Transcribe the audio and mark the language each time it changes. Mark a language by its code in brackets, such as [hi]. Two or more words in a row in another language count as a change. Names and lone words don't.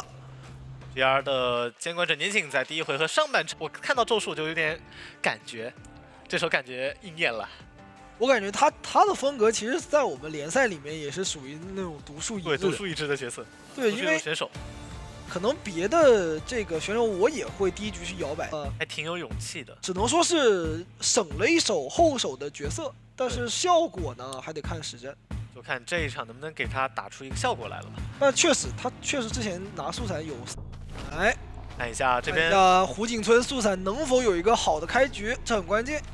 [zh] GR 的監管者年景在第一回合上半場，我看到咒術就有點感覺。這時候感覺應驗了，我感覺他的風格其實，在我們聯賽裡面也是屬於那種獨樹一幟的角色。對，因為選手可能別的這個選手我也會第一局去搖擺，還挺有勇氣的。只能說是省了一手後手的角色，但是效果呢還得看實戰，就看這一场能不能給他打出一個效果來了吧。那確實，他確實之前拿素材有，來。看一下這邊，胡景村素材能否有一個好的開局，這很關鍵。